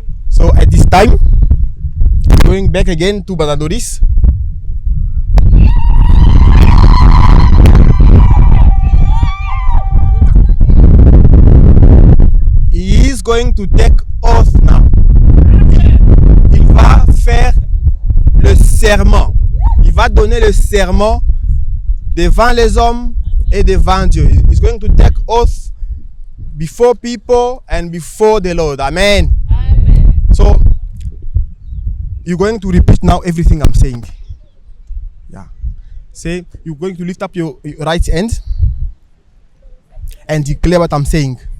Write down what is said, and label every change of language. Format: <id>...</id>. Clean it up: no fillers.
<en>So at this time, going back again to Brother Doris. He is going to take oath now.</en> <fr>Il va faire le serment. Il va donner le serment devant les hommes et devant Dieu.</fr> <en>He's going to take oath before people and before the Lord. Amen. Amen. So you're going to repeat now everything I'm saying. Yeah. Say you're going to lift up your right hand and declare what I'm saying.</en>